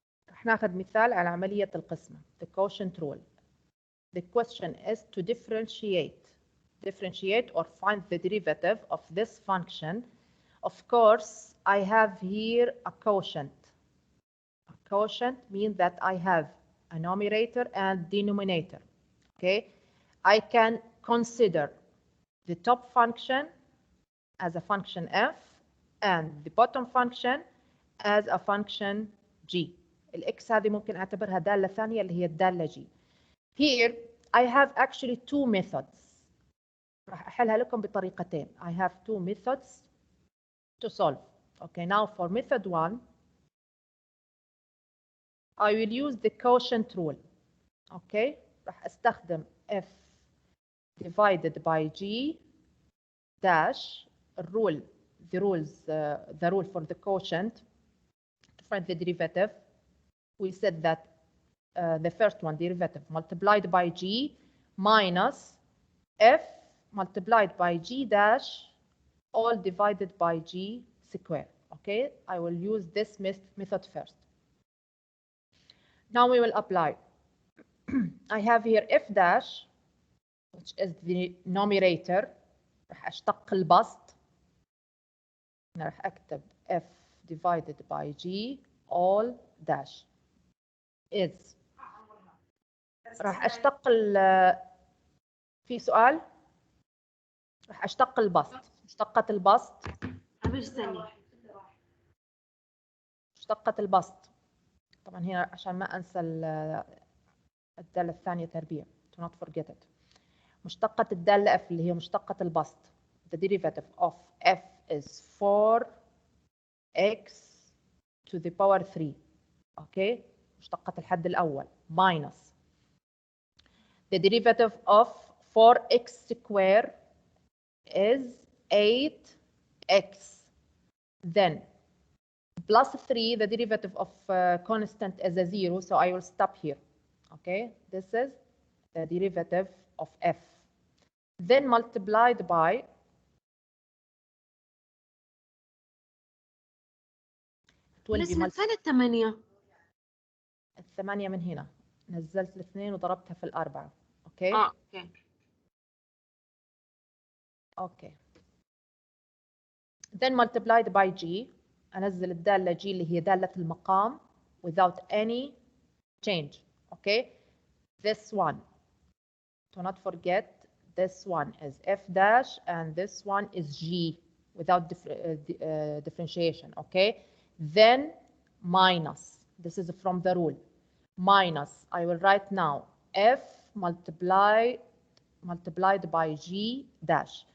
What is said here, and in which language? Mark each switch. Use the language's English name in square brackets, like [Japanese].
[Arabic] رح ناخذ مثال على عملية القسمة. [English] The quotient rule. The question is to differentiate or find the derivative of this function. Of course, I have here a quotient. A quotient means that I have a numerator and denominator. Okay, I can consider the top function as a function f and the bottom function as a function g. [Arabic] الإكس هذه ممكن أعتبرها دالة ثانية اللي هي الدالة g. [English] Here I have actually two methods. [Arabic] راح أحلها لكم بطريقتين. [English] I have two methods to solve. Okay, now for method 1, I will use the quotient rule. Okay, [Arabic] راح أستخدم [English] f divided by g dash rule, the rule for the quotient to find the derivative. We said that the first one, derivative multiplied by g minus f multiplied by g dash all divided by g square. Okay, I will use this method first. Now we will apply. I have here f dash, which is the numerator. [Arabic] راح أشتق البسط. أنا راح أكتب [English] f divided by g all dash is. [Arabic] راح أشتق في سؤال؟ راح أشتق البسط. مشتقة البسط. مشتقة البسط. طبعا هنا عشان ما أنسى الدالة الثانية تربيع. [English] Do not forget it. [Arabic] مشتقة الدالة f اللي هي مشتقة البسط. [English] The derivative of f is 4x to the power 3. Okay. [Arabic] مشتقة الحد الأول [English] minus the derivative of 4x square is 8x. Then plus 3, the derivative of constant is a 0, so I will stop here. Okay, this is the derivative of f. Then multiplied by it will be [Arabic] فين الثمانية؟ الثمانية من هنا نزلت الاثنين وضربتها في الأربعة. اوكي اوكي [English] Okay then multiplied by g. [Arabic] أنزل الدالة g اللي هي دالة المقام [English] without any change. Okay, this one, do not forget, this one is f dash and this one is g without differentiation. Okay, then minus, this is from the rule, minus, I will write now f multiplied by g dash.